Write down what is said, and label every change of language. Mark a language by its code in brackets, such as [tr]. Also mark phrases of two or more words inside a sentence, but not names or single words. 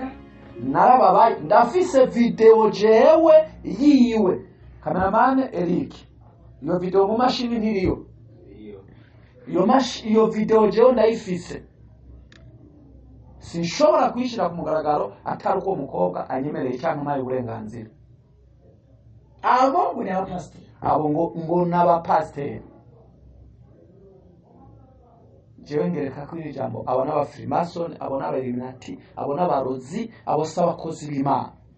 [rn] narababaye, ndafise video jewe yiwe, cameraman Eric, iyo video mu mashini ntiriyo, iyo video jewe ndayifise, sinshobora kuyishira ku mugaragaro atari uko umukobwa anyemereye cyangwa mpaye uburenganzira. abo ngo ni abapasiteri, abo ngo n'abapasiteri. jewe ngereka ko iri jambo abo n'aba Freemason, abo n'aba Illuminati, abo n'abarozi, abo s'abakozi b'Imana.